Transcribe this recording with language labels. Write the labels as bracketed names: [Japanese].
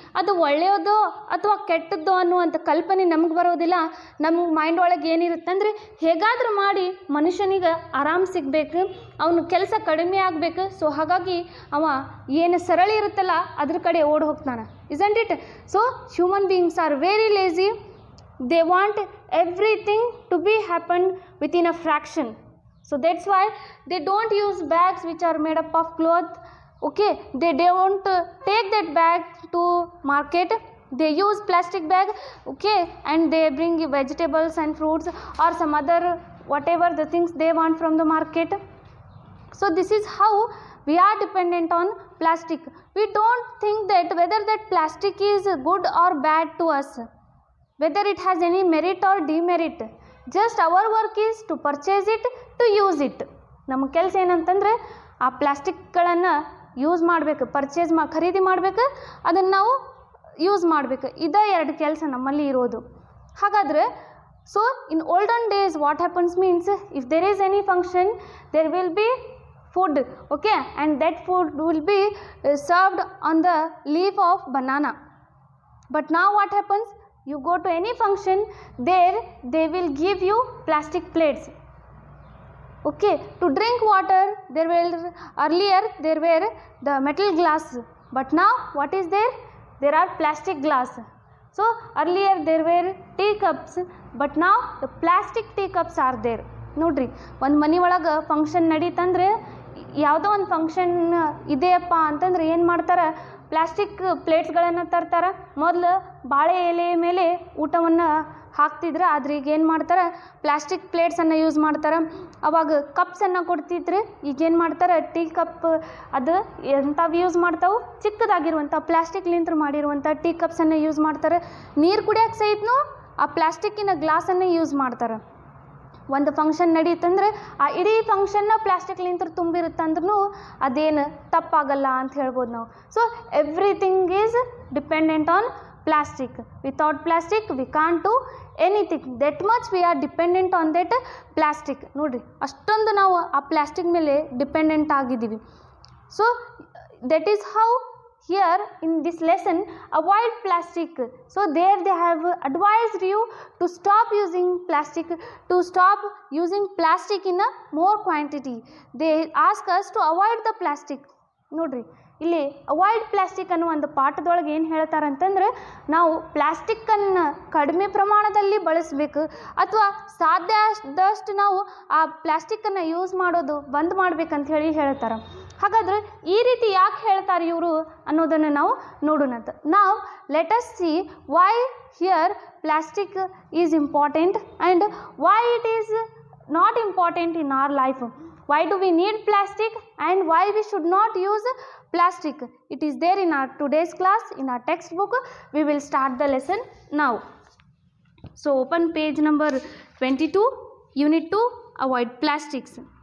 [Kannada] ಅದು ಒಳ್ಳೆಯದೋ ಅಥವಾ ಕೆಟ್ಟದ್ದೋ ಅನ್ನುವಂಥ ಕಲ್ಪನೆ ನಮಗೆ ಬರೋದಿಲ್ಲ. ನಮ್ಮ ಮೈಂಡ್ ಒಳಗೆ ಏನಿರುತ್ತೆ ಅಂದರೆ, ಹೇಗಾದರೂ ಮಾಡಿ ಮನುಷ್ಯನಿಗೆ ಆರಾಮ್ ಸಿಗಬೇಕು, ಅವನು ಕೆಲಸ ಕಡಿಮೆ ಆಗಬೇಕು. ಸೊ ಹಾಗಾಗಿ ಅವ ಏನು ಸರಳಿ ಇರುತ್ತಲ್ಲ ಅದ್ರ ಕಡೆ ಓಡಿ ಹೋಗ್ತಾನೆ. [English] isn't it? So human beings are very lazy. They want everything to be happen within a fraction. So that's why they don't use bags which are made up of cloth. Okay, they don't take that bag to market. They use plastic bag, okay, and they bring vegetables and fruits or some other whatever the things they want from the market. So this is how we are dependent on plastic. We don't think that whether that plastic is good or bad to us, whether it has any merit or demerit. Just our work is to purchase it, to use it. [Kannada] ನಮ್ಮ ಕೆಲಸ ಏನಂತಂದರೆ ಆ ಪ್ಲಾಸ್ಟಿಕ್ಗಳನ್ನು use ಮಾಡಬೇಕು, ಖರೀದಿ ಮಾಡಬೇಕು, ಅದನ್ನು ನಾವು use ಮಾಡಬೇಕು. ಇದೇ ಎರಡು ಕೆಲಸ ನಮ್ಮಲ್ಲಿ ಇರೋದು. ಹಾಗಾದರೆ [English] So in olden days what happens means, if there is any function there will be food, okay, and that food will be served on the leaf of banana. But now what happens, you go to any function, there they will give you plastic plates. Okay, to drink water earlier there were the metal glass, but now what is there? There are plastic glass. So earlier there were tea cups, but now the plastic tea cups are there. [Kannada] ನೋಡ್ರಿ, ಒಂದು ಮನೆ ಒಳಗೆ function ನಡೀತಂದ್ರೆ, ಯಾವುದೋ ಒಂದು function ಇದೆಯಪ್ಪ ಅಂತಂದ್ರೆ ಏನು ಮಾಡ್ತಾರೆ, ಪ್ಲಾಸ್ಟಿಕ್ ಪ್ಲೇಟ್ಸ್ಗಳನ್ನು ತರ್ತಾರೆ. ಮೊದಲು ಬಾಳೆ ಎಲೆ ಮೇಲೆ ಊಟವನ್ನು ಹಾಕ್ತಿದ್ರು, ಆದರೆ ಈಗ ಏನು ಮಾಡ್ತಾರೆ, ಪ್ಲಾಸ್ಟಿಕ್ ಪ್ಲೇಟ್ಸನ್ನು ಯೂಸ್ ಮಾಡ್ತಾರೆ. ಅವಾಗ ಕಪ್ಸನ್ನು ಕೊಡ್ತಿದ್ರು, ಈಗೇನು ಮಾಡ್ತಾರೆ, ಟೀ ಕಪ್ ಅದು ಎಂಥವು ಯೂಸ್ ಮಾಡ್ತಾವೆ, ಚಿಕ್ಕದಾಗಿರುವಂಥ ಪ್ಲಾಸ್ಟಿಕ್ಲಿಂತ ಮಾಡಿರುವಂಥ ಟೀ ಕಪ್ಸನ್ನು ಯೂಸ್ ಮಾಡ್ತಾರೆ. ನೀರು ಕುಡಿಯೋಕ್ಕೆ ಸಹಿತನೂ ಆ ಪ್ಲಾಸ್ಟಿಕ್ಕಿನ ಗ್ಲಾಸನ್ನು ಯೂಸ್ ಮಾಡ್ತಾರೆ. ಒಂದು ಫಂಕ್ಷನ್ ನಡೀತಂದ್ರೆ ಆ ಇಡೀ ಫಂಕ್ಷನ್ನ ಪ್ಲಾಸ್ಟಿಕ್ಲಿಂತ ತುಂಬಿರುತ್ತಂದ್ರೂ ಅದೇನು ತಪ್ಪಾಗಲ್ಲ ಅಂತ ಹೇಳ್ಬೋದು ನಾವು. [English] So everything is dependent on plastic. Without plastic we can't do anything. That much we are dependent on that plastic. [Kannada] ನೋಡಿರಿ, ಅಷ್ಟೊಂದು ನಾವು ಆ ಪ್ಲಾಸ್ಟಿಕ್ ಮೇಲೆ ಡಿಪೆಂಡೆಂಟ್ ಆಗಿದ್ದೀವಿ. [English] So that is how here in this lesson avoid plastic. So there they have advised you to stop using plastic, to stop using plastic in a more quantity. They ask us to avoid the plastic. [Kannada] ನೋಡ್ರಿ, ಇಲ್ಲಿ avoid plastic ಅನ್ನೋ ಒಂದು ಪಾಠದೊಳಗೆ ಏನು ಹೇಳ್ತಾರೆ ಅಂತಂದರೆ, ನಾವು ಪ್ಲಾಸ್ಟಿಕ್ಕನ್ನು ಕಡಿಮೆ ಪ್ರಮಾಣದಲ್ಲಿ ಬಳಸಬೇಕು ಅಥವಾ ಸಾಧ್ಯ ಆದಷ್ಟು ನಾವು ಆ ಪ್ಲಾಸ್ಟಿಕ್ಕನ್ನು ಯೂಸ್ ಮಾಡೋದು ಬಂದ್ ಮಾಡ್ಬೇಕಂತ ಹೇಳ್ತಾರೆ. ಹಾಗಾದರೆ ಈ ರೀತಿ ಯಾಕೆ ಹೇಳ್ತಾರೆ ಇವರು ಅನ್ನೋದನ್ನು ನಾವು ನೋಡೋಣಂತ. [English] ನಾವು let us see why here plastic is important and why it is not important in our life. Why do we need plastic and why we should not use plastic? It is there in our today's class, in our textbook. We will start the lesson now. So open page number 22, unit 2, avoid plastics.